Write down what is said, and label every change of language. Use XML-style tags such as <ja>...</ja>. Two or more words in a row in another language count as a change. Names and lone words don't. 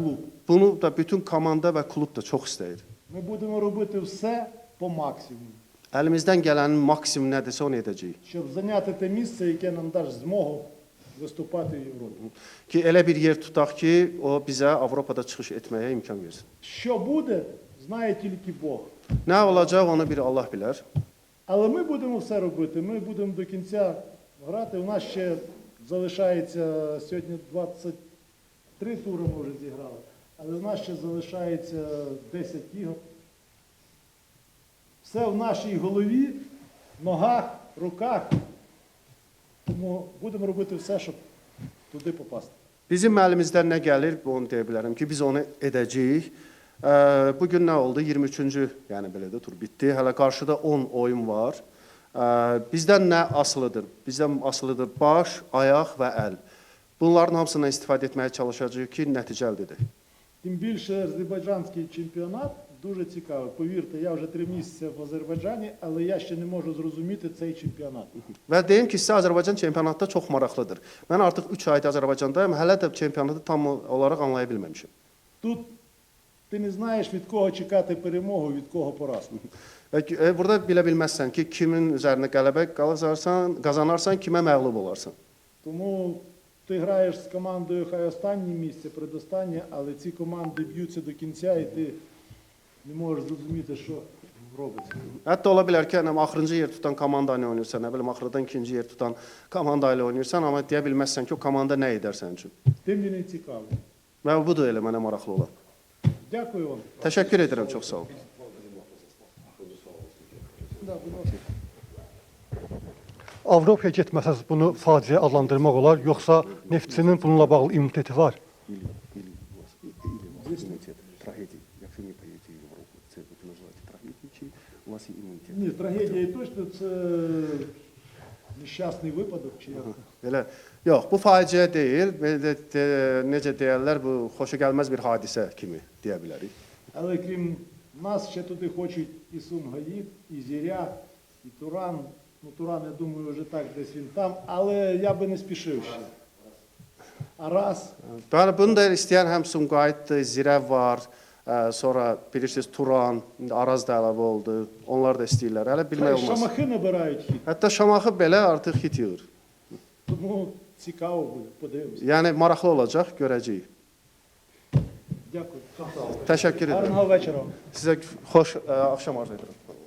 <uk>клуб.</uk> <az>bunu da bütün komanda və klub da çox istəyir.</az> <uk>Ми будемо робити все по максимуму,</uk> <az>Əlimizdən gələnin maksimum nədirsə onu edəcəyik.</az> <uk>щоб зайняти те місце, яке нам дасть змогу виступати в Європі.</uk> <az>Ki elə bir yer tutaq ki, o bizə Avropada çıxış etməyə imkan versin.</az> <uk>Що буде, знає тільки Бог. Nə olacaq onu bir Allah bilər. Але ми будемо все робити, ми будемо до кінця грати. У нас ще залишається сьогодні 23 тури ми вже зіграли, але в нас ще залишається 10 ігор. Все в нашій голові, ногах, руках. Тому будемо робити все, щоб туди попасти.</uk> <az>Bizim əlimizdən nə gəlir, onu deyə bilərəm ki, biz onu edəcəyik. Bugün nə oldu? 23-cü, yəni belə də tur bitdi. Hələ qarşıda 10 oyun var. Bizdən nə asılıdır? Bizdən asılıdır baş, ayaq və əl. Bunların hamısından istifadə etməyə çalışacağıq ki, nəticə əldə edək.</az> <uk>Тим більше азербайджанський чемпіонат дуже цікавий. Повірте, я вже 3 місяці в Азербайджані, але я ще не можу зрозуміти цей чемпіонат.</uk> <az>Və deyim ki, sizə Azərbaycan çempionatda çox maraqlıdır. Mən artıq 3 aydır Azərbaycandayım, hələ də çempionatı tam olaraq anlaya bilməmişim.</az> <uk>Тут ти не знаєш, від кого чекати перемогу, від кого поразку.</uk> <az>Və burada bilə bilməzsən ki, kimin üzərinə qələbə qazanarsan, kimə məğlub olarsan.</az> <uk>Тому ти граєш з командою хай останнє місце, предостаннє, але ці команди б'ються до кінця і ти не можеш зрозуміти, що робиться.</uk> <az>Hətta ola bilər ki, axırıncı yer tutan komanda ilə oynayırsan, nə bilim, axırdan ikinci yer tutan komanda ilə oynayırsan, amma deyə bilməzsən ki, o komanda nə edər sənin üçün.</az> <uk>Тим мені цікаво.</uk> <az>Və budur elə mənə maraqlı olan.</az> <uk>Дякую вам.</uk> <az>Təşəkkür edirəm, çox sağ olun. Avropaya getməsəz bunu faciə adlandırmaq olar, yoxsa Neftçinin bununla bağlı immuniteti var?</az> <uk>Ні, трагедія точно це нещасний випадок. Чи як?</uk> <az>Elə, yox, bu faciə deyil, necə deyərlər, bu xoşagəlməz bir hadisə kimi deyə bilərik.</az> <uk>Але крім нас, ще туди хочуть і Сумгаїд, і Зіря, і Туран. Ну, Туран, я думаю, вже так, десь він там, але я би не спішив ще.</uk> <az>Aras, Bəli, bunu da istəyən həm Sumqayıtdır, Zirəv var, sonra bilirsiniz Turan, indi Araz da əlavə oldu. Onlar da istəyirlər. Hələ bilmək хай olmaz.</az> <uk>шамахи набирають хід.</uk> <az>Hətta Şamaxı belə artıq hit yığır.</az> <uk>Тому цікаво буде, подивимося.</uk> <az>Yəni maraqlı olacaq, görəcəyik.</az> <uk>Дякую.</uk> <az>Təşəkkür edirəm.</az> <uk>Гарного вечора.</uk> <az>Sizə xoş axşam arzu edirəm.</az>